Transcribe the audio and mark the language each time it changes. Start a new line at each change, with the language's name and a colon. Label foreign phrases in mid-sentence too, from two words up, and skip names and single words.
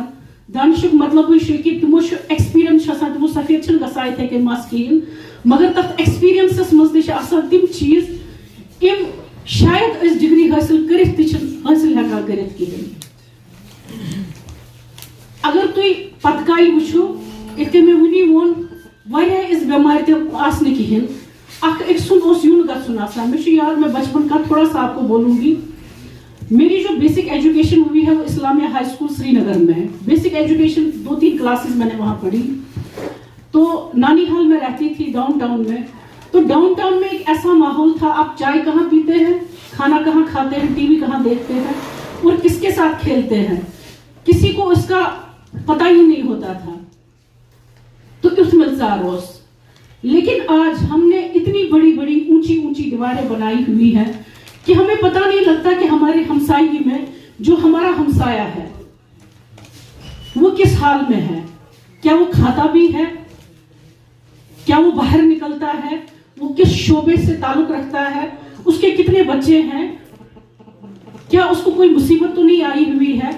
Kashmiri: دانشُک مطلبٕے چھُ کہِ تِمو چھُ ایکسپیرینس چھُ آسان، تِمو سفید چھِنہٕ گژھان یِتھے کٔنۍ مس کِہیٖنۍ، مگر تتھ ایکسپیرینسس منٛز تہِ چھِ آسان تِم چیٖز یِم شاید أسۍ ڈگری حٲصِل کٔرِتھ تہِ چھِنہٕ حٲصِل ہٮ۪کان کٔرِتھ کِہیٖنۍ. اگر تُہۍ پتہٕ کالہِ وٕچھو یِتھ کٔنۍ مےٚ وُنی ووٚن، واریاہ یِژھ بٮ۪مارِ تہِ آسنہٕ کِہیٖنۍ، اکھ أکۍ سُنٛد اوس یُن گژھُن آسان. مےٚ چھُ یاد
Urdu: میں بچپن کا تھوڑا سا آپ کو بولوں گی. میری جو
English: basic education
Urdu: ہوئی ہے وہ اسلامیہ ہائی اسکول سری نگر میں ہے.
English: basic education
Urdu: 2-3 کلاسز میں نے وہاں پڑھی. تو نانی حال میں رہتی تھی ڈاؤن ٹاؤن میں. تو ڈاؤن ٹاؤن میں ایک ایسا ماحول تھا، آپ چائے کہاں پیتے ہیں، کھانا کہاں کھاتے ہیں، ٹی وی کہاں دیکھتے ہیں اور کس کے ساتھ کھیلتے ہیں، کسی کو اس کا پتہ ہی نہیں ہوتا تھا. تو اس
Kashmiri: ملژار اوس.
Urdu: لیکن آج ہم نے اتنی بڑی بڑی اونچی اونچی دیواریں بنائی ہوئی ہیں کہ ہمیں پتہ نہیں لگتا کہ ہمارے ہمسائی میں جو ہمارا ہمسایا ہے وہ کس حال میں ہے. کیا وہ کھاتا بھی ہے، کیا وہ باہر نکلتا ہے، وہ کس شعبے سے تعلق رکھتا ہے، اس کے کتنے بچے ہیں، کیا اس کو کوئی مصیبت تو نہیں آئی ہوئی ہے.